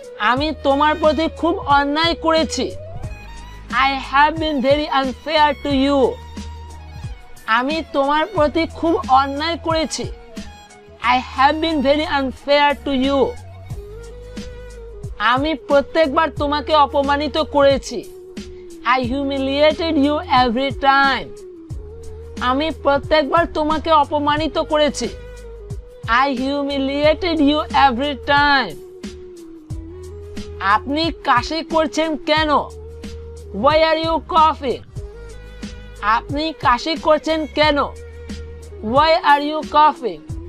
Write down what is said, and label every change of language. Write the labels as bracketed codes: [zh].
[bn] আমি তোমার প্রতি খুব অন্যায় করেছি। [en] I have been very unfair to you. [bn] আমি তোমার প্রতি খুব অন্যায় করেছি। [en] I have been very unfair to you. [bn] আমি প্রত্যেকবার তোমাকে অপমানিত করেছি। [en] I humiliated you every time. [bn] আমি প্রত্যেকবার তোমাকে অপমানিত করেছি। [en] I humiliated you every time. [bn] আপনি কাশি করছেন কেন? [en] Why are you coughing? [bn] আপনি কাশি করছেন কেন? [en] Why are you coughing?